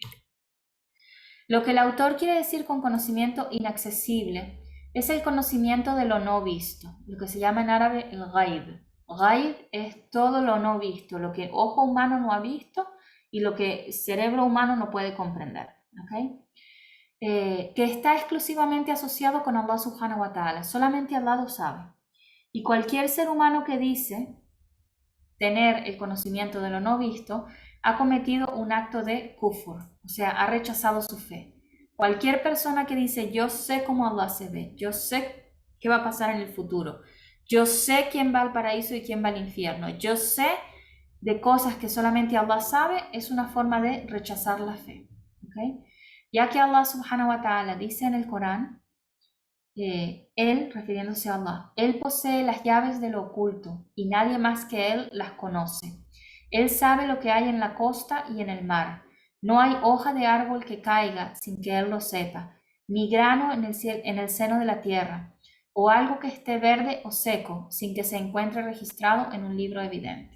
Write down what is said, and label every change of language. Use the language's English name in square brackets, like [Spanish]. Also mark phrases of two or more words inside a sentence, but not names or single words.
[Spanish] Lo que el autor quiere decir con conocimiento inaccesible es el conocimiento de lo no visto, lo que se llama en árabe el ghaib. Ghaib es todo lo no visto, lo que ojo humano no ha visto y lo que cerebro humano no puede comprender. ¿Okay? Que está exclusivamente asociado con Allah [Arabic] سبحانه وتعالى. [Spanish] Solamente Allah lo sabe. Y cualquier ser humano que dice tener el conocimiento de lo no visto ha cometido un acto de kufur, o sea, ha rechazado su fe. Cualquier persona que dice yo sé cómo Allah se ve, yo sé qué va a pasar en el futuro, yo sé quién va al paraíso y quién va al infierno, yo sé de cosas que solamente Allah sabe, es una forma de rechazar la fe. ¿Okay? Ya que Allah [Arabic] سبحانه وتعالى [Spanish] dice en el Corán, Él, refiriéndose a Allah, Él posee las llaves de lo oculto y nadie más que Él las conoce. Él sabe lo que hay en la costa y en el mar. No hay hoja de árbol que caiga sin que Él lo sepa, ni grano en el seno de la tierra, o algo que esté verde o seco sin que se encuentre registrado en un libro evidente.